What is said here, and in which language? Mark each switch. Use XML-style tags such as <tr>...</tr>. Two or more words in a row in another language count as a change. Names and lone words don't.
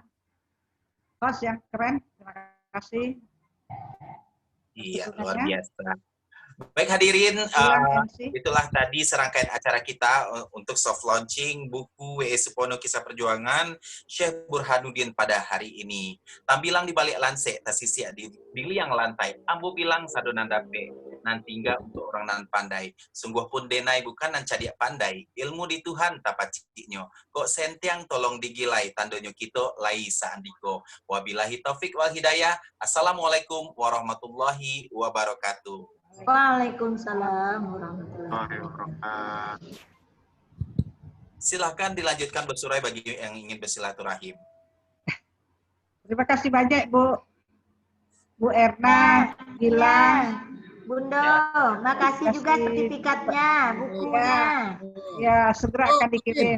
<id>Host yang keren, terima kasih. Iya, luar biasa. Baik hadirin, itulah tadi serangkaian acara kita untuk</id> <en>soft launching</en> <id>buku W.E. Sipono Kisah Perjuangan Syekh Burhanuddin pada hari ini.</id> <min>Tambilang di balik lanse, tasisi di liang lantai, ambu bilang sadonandape. nan tinggal untuk orang nan pandai. Sungguh pun denai bukan nan cadiak pandai, ilmu di Tuhan tapaciknyo. Kok sentiang tolong digilai, tandonyo kita lai saandiko.</min> <ar>وبالله التوفيق والهداية. السلام عليكم ورحمة الله وبركاته. وعليكم السلام ورحمة الله وبركاته.</ar> <id>Silahkan dilanjutkan bersurai bagi yang ingin bersilaturahim. Terima kasih banyak Bu Erna, Gilang. Bunda, makasih juga sertifikatnya, bukunya. Ya, segera akan dikirim.</id>